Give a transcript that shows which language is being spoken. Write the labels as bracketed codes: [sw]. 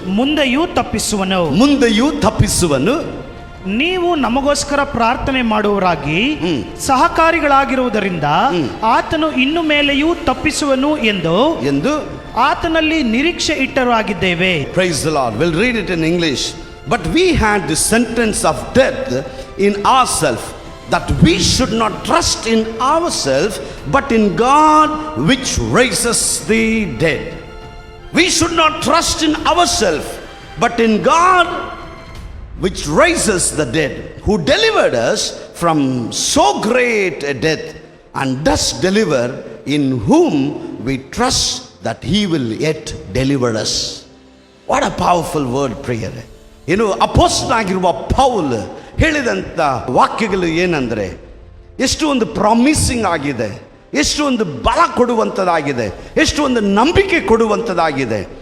[kn] ಮುಂದೆಯೂ ತಪ್ಪಿಸುವನು. ನೀವು ನಮಗೋಸ್ಕರ ಪ್ರಾರ್ಥನೆ ಮಾಡುವವರಾಗಿ ಸಹಕಾರಿಗಳಾಗಿರುವುದರಿಂದ ಆತನು ಇನ್ನು ಮೇಲೆಯೂ ತಪ್ಪಿಸುವನು ಎಂದು ಆತನಲ್ಲಿ ನಿರೀಕ್ಷೆ ಇಟ್ಟರಾಗಿದ್ದೇವೆ. [en] Praise the Lord. We'll read it in English. But we had the sentence of death in ourselves, that we should not trust in ourselves, but in God which raises the dead. We should not trust in ourselves, but in God which raises the dead, who delivered us from so great a death, and does deliver, in whom we trust that he will yet deliver us. What a powerful word, prayer. [kn] ಅಪೊಸ್ತಲನಾಗಿರುವ Paul ಹೇಳಿದಂಥ ವಾಕ್ಯಗಳು ಏನಂದರೆ, ಎಷ್ಟು ಒಂದು promising ಆಗಿದೆ, ಎಷ್ಟು ಒಂದು ಬಲ ಕೊಡುವಂಥದ್ದಾಗಿದೆ, ಎಷ್ಟು ಒಂದು ನಂಬಿಕೆ ಕೊಡುವಂಥದ್ದಾಗಿದೆ.